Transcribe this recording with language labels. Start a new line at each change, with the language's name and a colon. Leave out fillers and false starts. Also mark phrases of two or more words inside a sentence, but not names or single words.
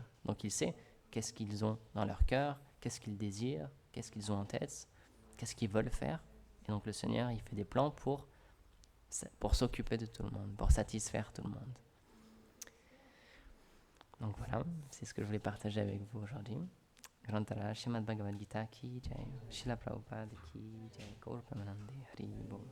French: Donc, il sait qu'est-ce qu'ils ont dans leur cœur, qu'est-ce qu'ils désirent, qu'est-ce qu'ils ont en tête, qu'est-ce qu'ils veulent faire. Et donc, le Seigneur, il fait des plans pour s'occuper de tout le monde, pour satisfaire tout le monde. Donc voilà, c'est ce que je voulais partager avec vous aujourd'hui.
Hindi: ग्रन्तर श्रीमद् भगवद् गीता की जय, श्रील प्रभुपाद की जय, गौर प्रेमानन्दे हरि